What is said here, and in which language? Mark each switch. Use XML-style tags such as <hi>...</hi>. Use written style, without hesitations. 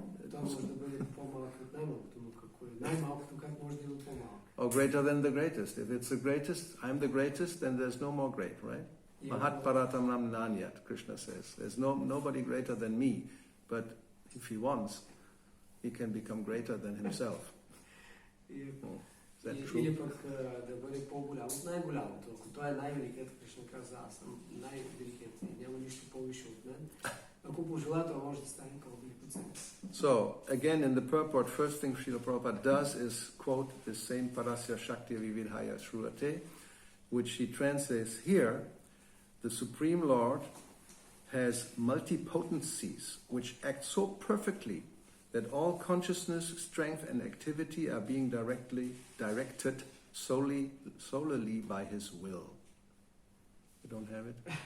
<bg>Той може да бъде по-малък от най-малкото, но какво е най-малкото, как може да е по-малък?</bg> <en>Or greater than the greatest. If it's the greatest, I'm the greatest, then there's no more great, right?</en> <sa>Mahat Paratam Nam Nanyat,</sa> <en>Krishna says. There's nobody greater than me, but if he wants, he can become greater than himself. Is that true?</en> <bg>Или пък да бъде по-голям от най-голямото. Ако той е най-великият, Кришна каза, аз съм най-великият и няма нищо по-висше от мен. Ако пожелая, той може да стане по-велик от себе си.</bg> <en>So, again in the purport, first thing Srila Prabhupada does is quote the same</en> <sa>Parasya Shakti Vividhaya Shruvate,</sa> <en>which he translates here. The Supreme Lord has multipotencies which act so perfectly that all consciousness, strength and activity are being directed solely by his will. You don't have it?</en>